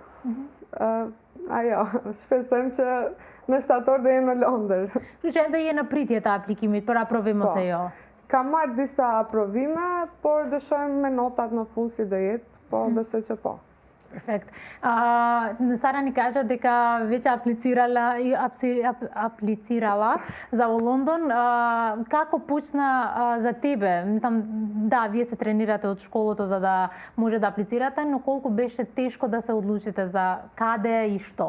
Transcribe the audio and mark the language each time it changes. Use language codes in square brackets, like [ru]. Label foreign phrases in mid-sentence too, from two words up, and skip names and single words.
[sq] Ajo, shpresojmë që në shtator do jem në Londër. Kështu që ende je në pritje të aplikimit për aprovim ose jo? Kam marrë disa aprovime, por dëshojmë me notat në fund si do jetë, po besoj që po. [mk] Perfekt. Sara ни каже дека веќе аплицирала за во Лондон. Како почна за тебе? Мислам, да, вие се тренирате од школото за да може да аплицирате, но колку беше тешко да се одлучите за каде и што?